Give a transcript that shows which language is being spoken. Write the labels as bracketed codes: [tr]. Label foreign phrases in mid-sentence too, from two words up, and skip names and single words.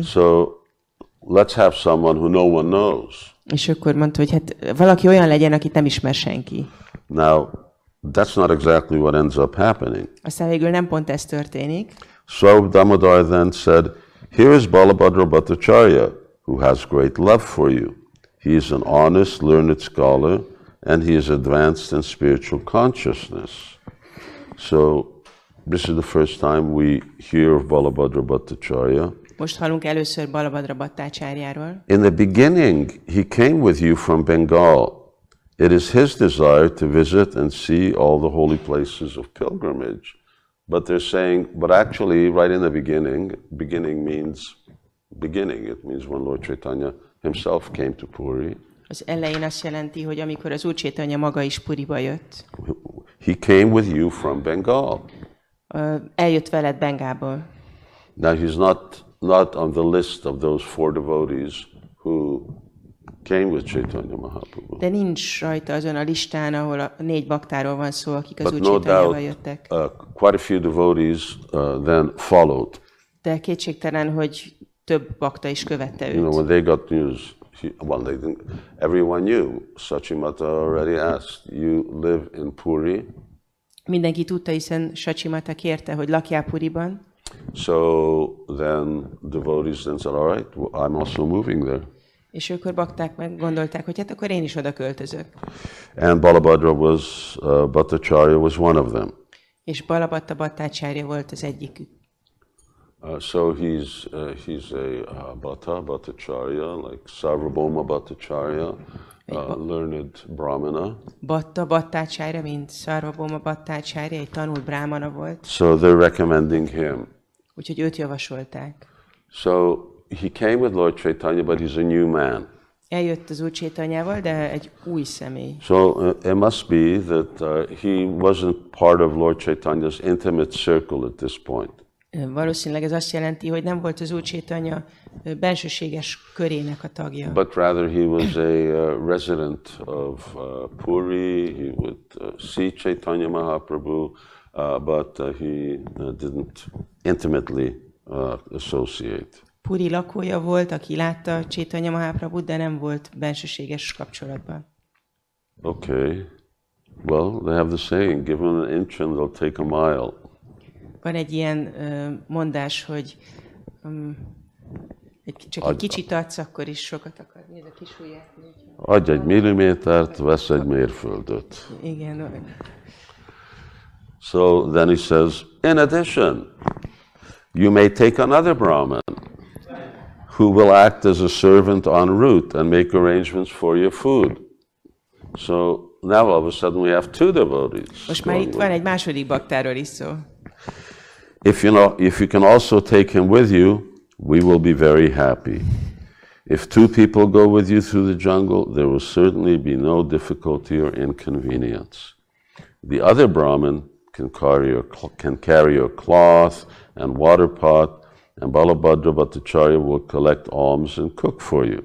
[en] So let's have someone who no one knows. [hu] És akkor mondta, hogy hát valaki olyan legyen, akit nem ismer senki. [en] Now, that's not exactly what ends up happening. [hu] Aztán végül nem pont ez történik. [en] So Damodar then said, here is Balabhadra Bhattacharya, who has great love for you. He is an honest, learned scholar, and he is advanced in spiritual consciousness. So this is the first time we hear of Balabhadra Bhattacharya. [hu] Most hallunk először Balabhadra Bhattacharjáról. [en] In the beginning, he came with you from Bengal. It is his desire to visit and see all the holy places of pilgrimage. But they're saying, but actually, right in the beginning means beginning. It means when Lord Chaitanya himself came to Puri. [hu] Az elején azt jelenti, hogy amikor az Úr Chaitanya maga is Puriba jött. [en] He came with you from Bengal. [hu] Eljött veled Bengából. [en] Now he's not on the list of those 4 devotees who came with Caitanya Mahaprabhu. [hu] De nincs rajta azon a listán, ahol a 4 baktáról van szó, akik az Úr [en] But no [hu] Chaitanyával [en] doubt, [hu] jöttek. [en] quite a few devotees then followed. [hu] De kétségtelen, hogy több bakta is követte őt. [en] When they got news, they didn't. Everyone knew. Sachimata already asked, "You live in Puri?" [hu] Mindenki tudta, hiszen Sachimata kérte, hogy lakjál Puriban. [en] So then devotees then said, "All right, I'm also moving there." [hu] És akkor bakták meg gondolták, hogy hát akkor én is oda költözök. [en] And Balabhadra Bhattacharya was one of them. [hu] És Balabhatta Bhattacharya volt az egyikük. [en] So he's a Bhattacharya, like Sarvabhauma Bhattacharya, learned Brahmana. [hu] Bhattacharya, mint Sarvabhauma Bhattacharya, egy tanult brahmana volt. [en] So they're recommending him. [hu] Úgyhogy őt javasolták. [en] So he came with Lord Chaitanya, but he's a new man. [hu] Eljött az Úr Chaitanyával, de egy új személy. [en] So it must be that he wasn't part of Lord Chaitanya's intimate circle at this point. [hu] Valószínűleg ez azt jelenti, hogy nem volt az Úr Chaitanya bensőséges körének a tagja. [en] But rather he was a resident of Puri. He would see Caitanya Mahaprabhu, but he didn't intimately associate. [hu] Puri lakója volt, aki látta Caitanya Mahaprabhut, de nem volt bensőséges kapcsolatban. [en] Okay. Well, they have the saying, give them an inch and they'll take a mile. [hu] Van egy ilyen mondás, hogy csak egy kicsit adsz, akkor is sokat akar. Mi ez a kis ujját? Adj egy millimétert, vesz egy mérföldet. Igen. [en] So then he says, in addition, you may take another Brahmin who will act as a servant en route and make arrangements for your food. So now all of a sudden we have 2 devotees. [hu] Most már itt van egy második baktáról is szó. [en] If you can also take him with you, we will be very happy. If 2 people go with you through the jungle, there will certainly be no difficulty or inconvenience. The other Brahmin can carry your cloth and water pot, and Balabhadra Bhattacharya will collect alms and cook for you.